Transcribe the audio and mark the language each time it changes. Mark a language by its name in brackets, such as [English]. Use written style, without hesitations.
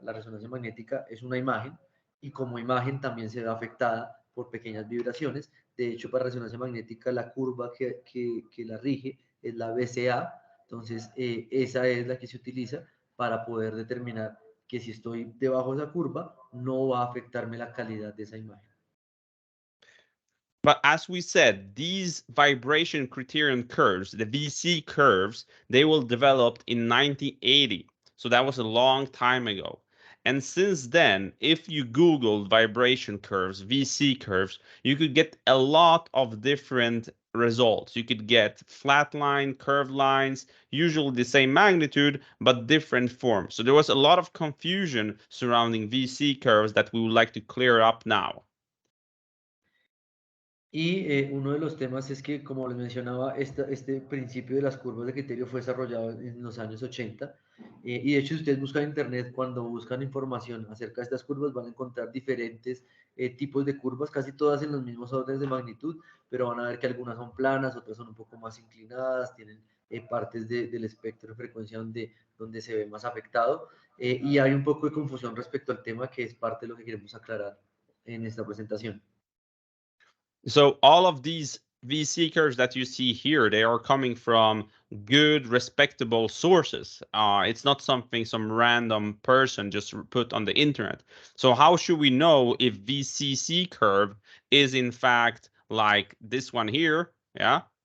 [Spanish] La resonancia magnética es una imagen y como imagen también se ve afectada por pequeñas vibraciones. De hecho, para resonancia magnética la curva que la rige es la BCA. Entonces, esa es la que se utiliza para poder determinar que si estoy debajo de esa curva, no va a afectarme la calidad de esa imagen. [English] But as we said, these vibration criterion curves, the VC curves, they will develop in 1980. So that was a long time ago. And since then, if you Googled vibration curves, VC curves, you could get a lot of different results. You could get flat line, curved lines, usually the same magnitude, but different forms. So there was a lot of confusion surrounding VC curves that we would like to clear up now. [Spanish] Y uno de los temas es que, como les mencionaba, este principio de las curvas de criterio fue desarrollado en los años 80. Y de hecho, si ustedes buscan en Internet, cuando buscan información acerca de estas curvas, van a encontrar diferentes tipos de curvas, casi todas en los mismos órdenes de magnitud, pero van a ver que algunas son planas, otras son un poco más inclinadas, tienen partes del espectro de frecuencia donde se ve más afectado. Y hay un poco de confusión respecto al tema, que es parte de lo que queremos aclarar en esta presentación. [English] So all of these VC curves that you see here, they are coming from good, respectable sources. It's not something some random person just put on the internet. So how should we know if VCC curve is in fact like this one here? Yeah.